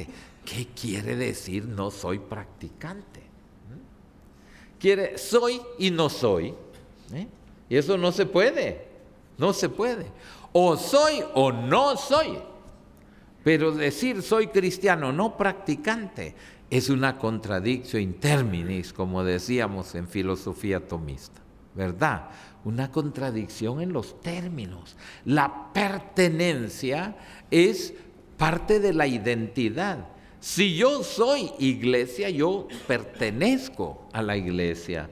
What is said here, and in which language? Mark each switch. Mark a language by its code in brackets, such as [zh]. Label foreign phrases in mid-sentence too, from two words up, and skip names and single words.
[es] ¿Qué quiere decir no soy practicante? Soy y no soy. Y eso no se puede, no se puede. O soy o no soy. Pero decir soy cristiano no practicante es una [la] contradictio in terminis, [es] como decíamos en filosofía tomista, ¿verdad? Una contradicción en los términos. La pertenencia es parte de la identidad. Si yo soy iglesia, yo pertenezco a la iglesia.